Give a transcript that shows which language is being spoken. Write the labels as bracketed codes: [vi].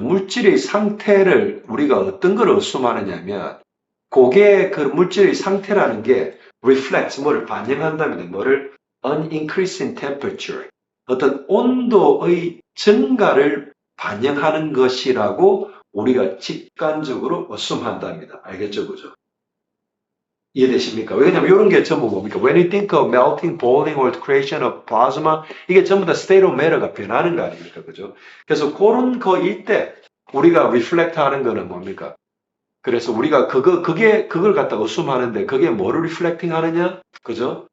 [ko] 물질의 상태를 우리가 어떤 걸 assume하느냐면, 그게 그 물질의 상태라는 게 reflects, 뭐를 반영한다면, [en] an increase in temperature. [ko] 어떤 온도의 증가를 반영하는 것이라고 우리가 직관적으로 assume한답니다. 알겠죠? 그죠? 이해되십니까? 왜냐면 이런 게 전부 뭡니까? [en] When you think of melting, boiling, or the creation of plasma, [ko] 이게 전부 다 state of matter가 변하는 거 아닙니까? 그죠? 그래서 그런 거일 때 우리가 reflect 하는 거는 뭡니까? 그래서 우리가 그걸 갖다가 assume하는데 그게 뭐를 reflecting 하느냐? 그죠?